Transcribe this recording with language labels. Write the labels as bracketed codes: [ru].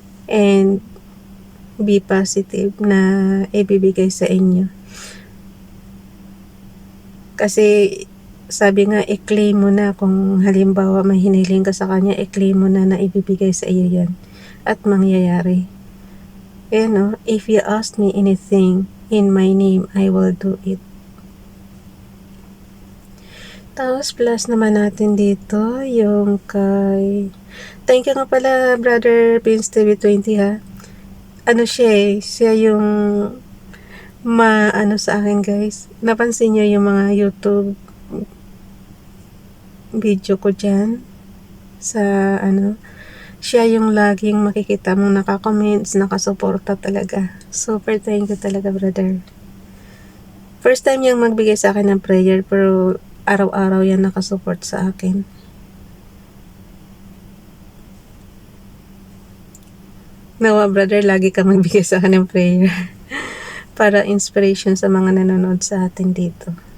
[en] And be positive [tl] na ibibigay sa inyo. Kasi sabi nga, i-claim mo na kung halimbawa may hiniling ka sa kanya, i-claim mo na ibibigay sa iyo yan at mangyayari. [en] If you ask me anything in my name, I will do it. [tl] Tapos plus naman natin dito yung kay, [en] thank you [tl] nga pala brother Beans TV 20 ha. ano siya siya yung ano sa akin guys. Napansin niyo yung mga YouTube video ko dyan sa siya yung laging makikita mong naka-comments, nakasuporta talaga. [en] Super thank you talaga, brother. [tl] First time niyang magbigay sa akin ng prayer, pero araw-araw yan nakasupport sa akin. Nawa, brother, lagi ka magbigay sa akin ng prayer. Para inspiration sa mga nanonood sa atin dito.